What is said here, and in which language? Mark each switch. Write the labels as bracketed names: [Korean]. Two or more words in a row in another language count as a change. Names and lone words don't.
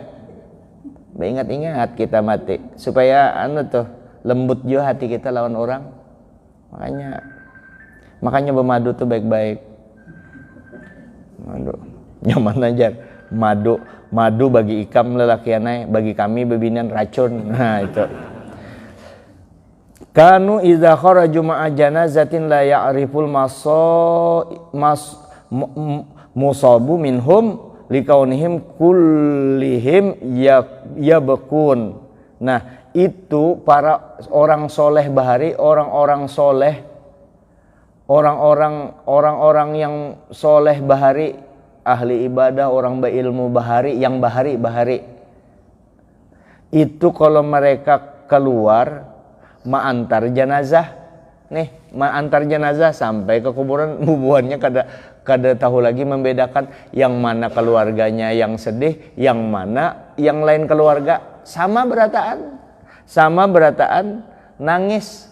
[Banjar] Ingat-ingat kita mati supaya lembut juga hati kita lawan orang. Makanya bermadu tuh baik-baik. Madu nyaman aja. Madu bagi ikam lelakianai, bagi kami bebinian racun. Nah itu. [Arabic] كانوا إذا خرجوا مع جنازة لا يعرف المصاب منهم لكونهم كلهم يبكون. [Banjar] Nah itu para orang soleh bahari, orang-orang soleh, orang-orang yang soleh bahari, ahli ibadah, orang berilmu bahari, yang bahari itu kalau mereka keluar ma'antar jenazah nih, ma'antar jenazah sampai ke kuburan, bubuhannya kada tahu lagi membedakan yang mana keluarganya yang sedih, yang mana yang lain keluarga sama berataan nangis.